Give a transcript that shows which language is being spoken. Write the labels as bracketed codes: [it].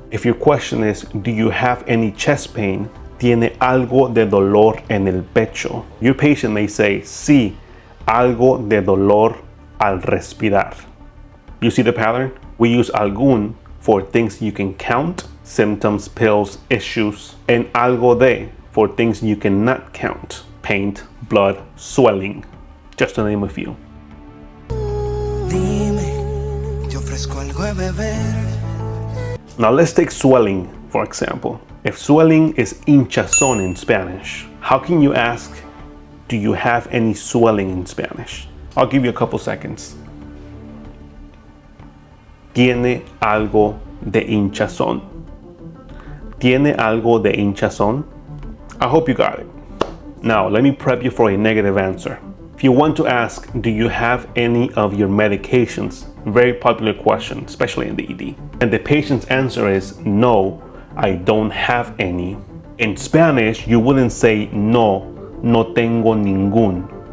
[en] If your question is, do you have any chest pain? [es] ¿Tiene algo de dolor en el pecho? [en] Your patient may say, [es] sí, algo de dolor al respirar. [en] You see the pattern? We use algún for things you can count, symptoms, pills, issues, and algo de for things you cannot count, paint, blood, swelling, just to name a few. [es] Dime, te ofrezco algo de beber. [en] Now let's take swelling, for example. If swelling is hinchazón in Spanish, how can you ask, do you have any swelling in Spanish? I'll give you a couple seconds. [es] Tiene algo de hinchazón. Tiene algo de hinchazón. [en] I hope you got it. Now, let me prep you for a negative answer. If you want to ask, do you have any of your medications? Very popular question, especially in the ED. And the patient's answer is, no, I don't have any. In Spanish, you wouldn't say, [es] no, no tengo ningún.